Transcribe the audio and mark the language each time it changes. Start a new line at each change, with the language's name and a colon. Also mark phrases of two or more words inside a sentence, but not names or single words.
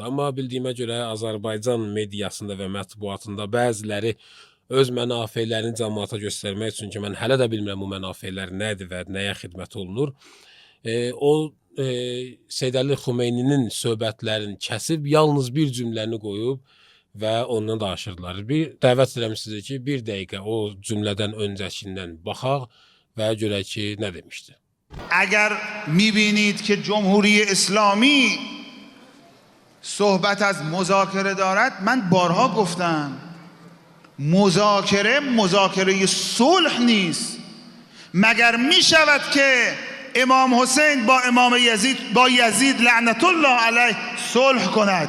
Azerbaijani: Amma bildiyimə görə Azərbaycan mediasında və mətbuatında bəziləri öz mənafelərini cəmaata göstərmək üçün ki, mən hələ də bilmirəm bu mənafelər nədir və nəyə xidmət olunur. O Seyyid Əli Xumeyninin söhbətlərini kəsib, yalnız bir cümləni qoyub və ondan danışırdılar. Bir dəvət edirəm sizə ki, bir dəqiqə o cümlədən öncəkindən baxaq və görək ki, nə demişdi.
Persian: اگر میبینید که جمهوری اسلامی صحبت از مذاکره دارد، من بارها گفتم مذاکره صلح نیست. مگر میشود که امام حسین با یزید
Arabic: لعنت الله علیه
Persian: صلح کند؟